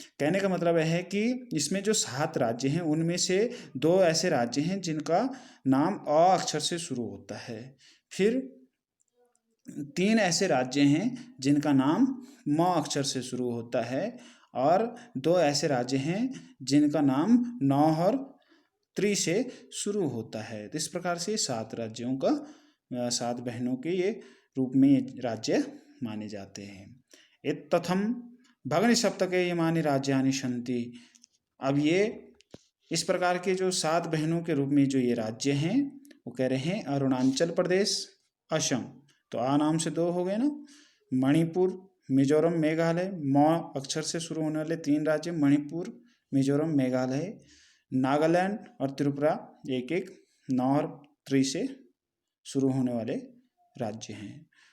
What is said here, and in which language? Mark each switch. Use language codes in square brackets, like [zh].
[hi] कहने का मतलब है कि इसमें जो 7 राज्य हैं उनमें से 2 ऐसे राज्य हैं जिनका नाम अ अक्षर से शुरू होता है, फिर 3 ऐसे राज्य हैं जिनका नाम म अक्षर से शुरू होता है, और 2 ऐसे राज्य हैं जिनका नाम न और त्रि से शुरू होता है। तो इस प्रकार से 7 राज्यों का 7 बहनों के ये रूप में राज्य माने जाते हैं। [sa] इत्थम भगनि सप्तके इमानि राज्यानि सन्ति। [hi] अब ये इस प्रकार के जो 7 बहनों के रूप में जो ये राज्य हैं वो कह रहे हैं अरुणाचल प्रदेश, असम, तो आ नाम से 2 हो गए ना, मणिपुर, मिजोरम, मेघालय, म अक्षर से शुरू होने वाले 3 राज्य मणिपुर, मिजोरम, मेघालय, नागालैंड और त्रिपुरा एक एक न और त्रि से शुरू होने वाले राज्य हैं।